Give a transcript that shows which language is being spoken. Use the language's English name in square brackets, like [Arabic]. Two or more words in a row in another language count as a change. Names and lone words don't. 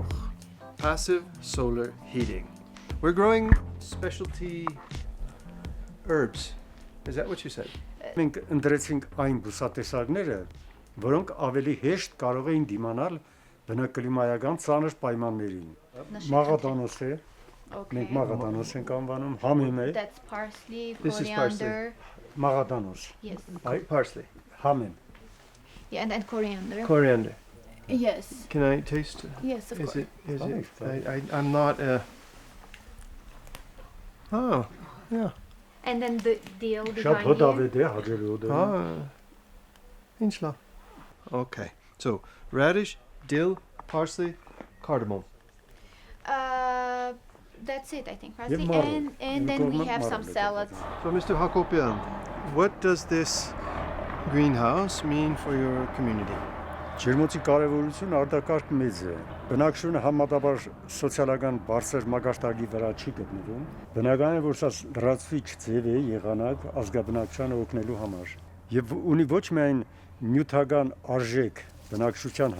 [English] Passive solar heating. We're growing specialty herbs. Is that what you said? [Armenian] Մենք ընտրեցինք այն բուսատեսակները, որոնք ավելի հեշտ կարող էին դիմանալ բնակլիմայական ծանր պայմաններին։ Մաղադանոս է։ Մենք մաղադանոս ենք անվանում, համեմ է։ [English] That's parsley, This is parsley. coriander. [Armenian] Մաղադանոս։ [English] Yes. Parsley. [Armenian] Համեմ։ [English] Yeah, and then coriander. Coriander. Yes. Can I taste? Yes, of course. Is it? I'm not a... Oh, yeah. And then the deal [Armenian] Շատ [English] behind here. [Armenian] հոդավետ է, հաջելի հոդավետ։ [Arabic] Inshallah. [English] Okay, so radish, dill, parsley, cardamom. That's it, I think. Parsley. marrow. And then we have some Marrow. salads. So Mr. Hakopian, what does this greenhouse mean for your community? [Armenian] Ջերմոցի կարևորությունը արտակարգ մեծ է։ Բնակչությունը համատաբար սոցիալական բարձր մակարդակի վրա չի գտնվում։ Բնական է, որ սա լրացվիչ ձև է եղանակ ազգաբնակչությանը օգնելու համար։ Եվ ունի ոչ միայն նյութական արժեք բնակչության